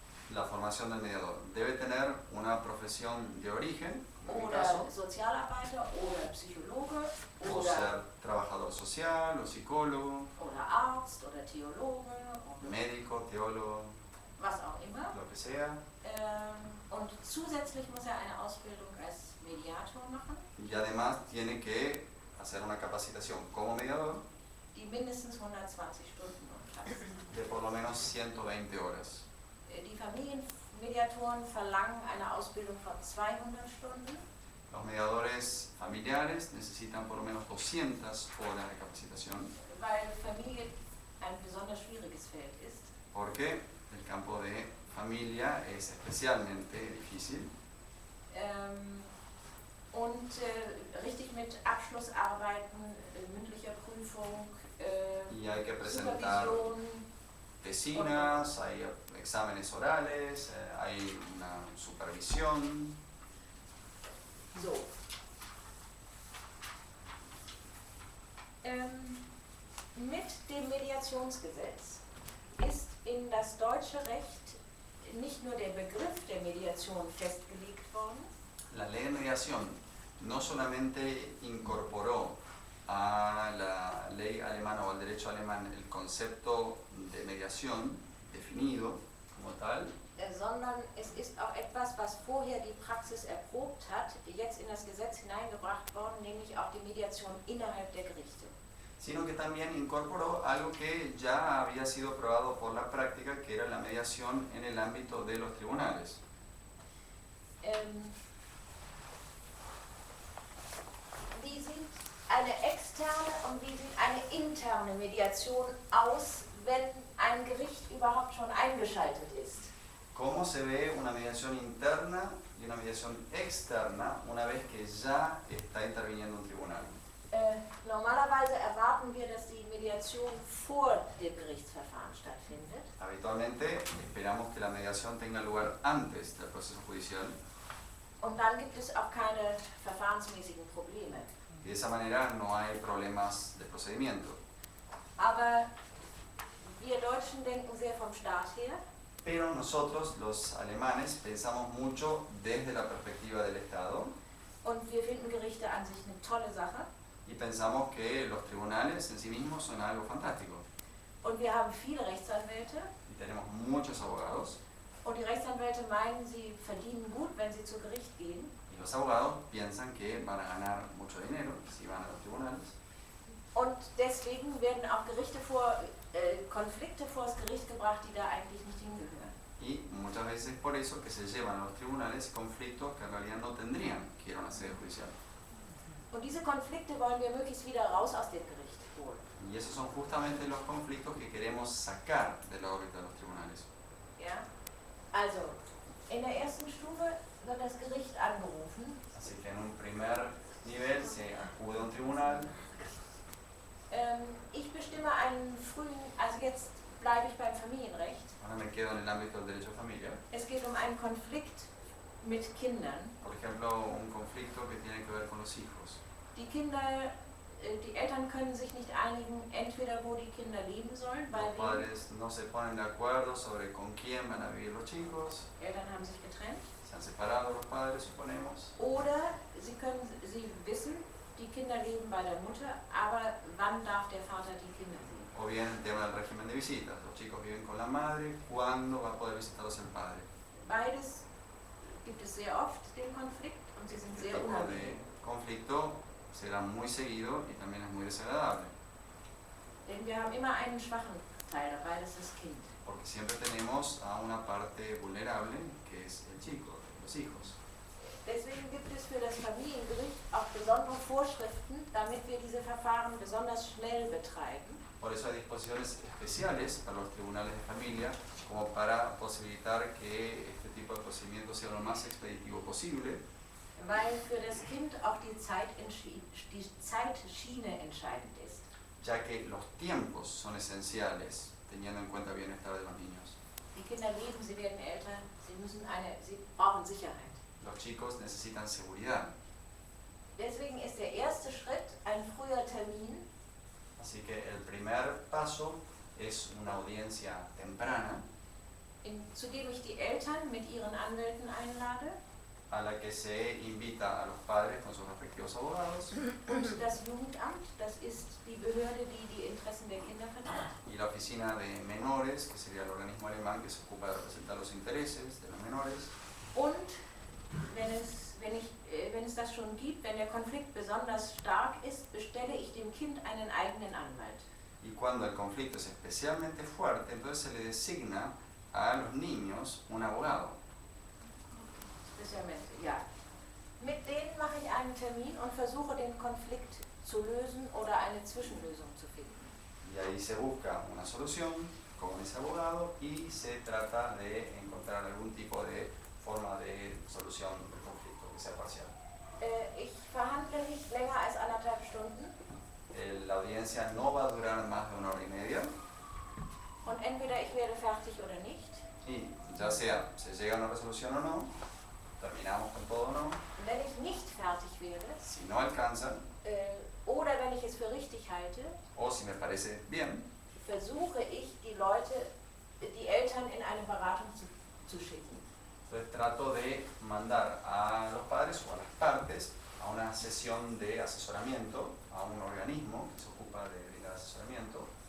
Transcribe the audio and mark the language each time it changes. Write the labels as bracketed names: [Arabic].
[Spanish] la formación del mediador. Debe tener una profesión de origen, en mi [German] oder [Spanish] caso, [German] Sozialarbeiter oder Psychologe [Spanish] o [German] oder, [Spanish] ser trabajador social o psicólogo, [German] oder Arzt oder Theologe oder [Spanish] médico, teólogo, [German] was auch immer. [Spanish] lo que sea. [German] Und zusätzlich muss eine Ausbildung als Mediator machen, [Spanish] Y además tiene que hacer una capacitación como mediador [German] die mindestens 120 Stunden umfasst. [Spanish] de por lo menos 120 horas. [German] Die Familienmediatoren verlangen eine Ausbildung von 200 Stunden. [Spanish] Los mediadores familiares necesitan por lo menos 200 horas de capacitación, [German] Weil Familie ein besonders schwieriges Feld ist. [Spanish] porque el campo de familia es especialmente difícil. [German] Und richtig mit Abschlussarbeiten, mündlicher Prüfung, [Spanish] Y hay que presentar [German] Supervision, [Spanish] tesinas, hay exámenes orales, hay una supervisión. [German] so. Mit dem Mediationsgesetz ist in das deutsche Recht nicht nur der Begriff der Mediation festgelegt worden, [Spanish] La ley de mediación no solamente incorporó a la ley alemana o al derecho alemán el concepto de mediación definido como tal, [German] sondern es ist auch etwas, was vorher die Praxis erprobt hat, jetzt in das Gesetz hineingebracht worden, nämlich auch die Mediation innerhalb der Gerichte. [Spanish] Sino que también incorporó algo que ya había sido probado por la práctica, que era la mediación en el ámbito de los tribunales. [German] Wie sieht eine externe und wie sieht eine interne Mediation aus, wenn ein Gericht überhaupt schon eingeschaltet ist? [Spanish] ¿Cómo se ve una mediación interna y una mediación externa una vez que ya está interviniendo un tribunal? [German] Normalerweise erwarten wir, dass die Mediation vor dem Gerichtsverfahren stattfindet. [Spanish] Habitualmente esperamos que la mediación tenga lugar antes del proceso judicial. [German] Und dann gibt es auch keine verfahrensmäßigen Probleme. [Spanish] Y de esa manera no hay problemas de procedimiento. [German] Aber wir Deutschen denken sehr vom Staat her. [Spanish] Pero nosotros, los alemanes, pensamos mucho desde la perspectiva del Estado. [German] Und wir finden Gerichte an sich eine tolle Sache. [Spanish] Y pensamos que los tribunales en sí mismos son algo fantástico. [German] Und wir haben viele Rechtsanwälte. [Spanish] Y tenemos muchos abogados. [German] Und die Rechtsanwälte meinen, sie verdienen gut, wenn sie zu Gericht gehen. [Spanish] Y los abogados piensan que van a ganar mucho dinero si van a los tribunales. [German] Und deswegen werden auch Konflikte vor das Gericht gebracht, die da eigentlich nicht hingehören. [Spanish] Y muchas veces por eso que se llevan a los tribunales conflictos que en realidad no tendrían que ir a una sede judicial. [German] Und diese Konflikte wollen wir möglichst wieder raus aus dem Gericht holen. [Spanish] Y esos son justamente los conflictos que queremos sacar de la órbita de los tribunales. [German] Ja? Also, in der ersten Stufe wird das Gericht angerufen. [Spanish] Así que en un primer nivel se acude a un tribunal. [German] Ich bestimme einen frühen, also jetzt bleibe ich beim Familienrecht. [Spanish] Ahora me quedo en el ámbito del derecho de familia. [German] Es geht um einen Konflikt mit Kindern. [Spanish] Por ejemplo, un conflicto que tiene que ver con los hijos. [German] Die Eltern können sich nicht einigen, entweder wo die Kinder leben sollen, [Spanish] Los padres no se ponen de acuerdo sobre con quién van a vivir los chicos. [German] Eltern haben sich getrennt. [Spanish] Se han separado los padres, suponemos. [German] Oder sie wissen, die Kinder leben bei der Mutter, aber wann darf der Vater die Kinder sehen? [Spanish] O bien el tema del régimen de visitas. Los chicos viven con la madre, ¿cuándo va a poder visitarlos el padre? [German] Beides gibt es sehr oft, den Konflikt, und sie sind sehr [Spanish] El tipo [German] unangenehm. [Spanish] de conflicto será muy seguido y también es muy desagradable. [German] Denn wir haben immer einen schwachen Teil dabei, das ist das Kind. [Spanish] Porque siempre tenemos a una parte vulnerable, que es el chico, los hijos. [German] Deswegen gibt es für das Familiengericht auch besondere Vorschriften, damit wir diese Verfahren besonders schnell betreiben. [Spanish] Por eso hay disposiciones especiales para los tribunales de familia, como para posibilitar que este tipo de procedimiento sea lo más expeditivo posible. [German] Weil für das Kind auch die Zeitschiene entscheidend ist. [Spanish] Ya que los tiempos son esenciales, teniendo en cuenta el bienestar de los niños. [German] Die Kinder leben, sie werden älter, sie brauchen Sicherheit. [Spanish] Los chicos necesitan seguridad. [German] Deswegen ist der erste Schritt ein früher Termin. [Spanish] Así que el primer paso es una audiencia temprana, [German] Zu dem ich die Eltern mit ihren Anwälten einlade. [Spanish] a la que se invita a los padres con sus respectivos abogados. [German] Und das Jugendamt, das ist die Behörde, die die Interessen der Kinder vertritt. [Spanish] Y la oficina de menores, que sería el organismo alemán que se ocupa de representar los intereses de los menores. [German] Und wenn es das schon gibt, wenn der Konflikt besonders stark ist, bestelle ich dem Kind einen eigenen Anwalt. [Spanish] Y cuando el conflicto es especialmente fuerte, entonces se le designa a los niños un abogado. Especialmente, [German] ja. Mit denen mache ich einen Termin und versuche den Konflikt zu lösen oder eine Zwischenlösung zu finden. [Spanish] Y ahí se busca una solución con ese abogado y se trata de encontrar algún tipo de forma de solución del conflicto que sea parcial. [German] Ich verhandle nicht länger als 1,5 Stunden. [Spanish] La audiencia no va a durar más de 1 hora y media. [German] Und entweder ich werde fertig oder nicht. [Spanish] Y ya sea se llega a una resolución o no, terminamos con todo o no. [German] Wenn ich nicht fertig werde, [Spanish] Si no alcanza, [German] oder wenn ich es für richtig halte, [Spanish] o si me parece bien, [German] versuche ich die Eltern in eine Beratung zu schicken. [Spanish] entonces trato de mandar a los padres o a las partes a una sesión de asesoramiento, a un organismo que se ocupa de brindar asesoramiento.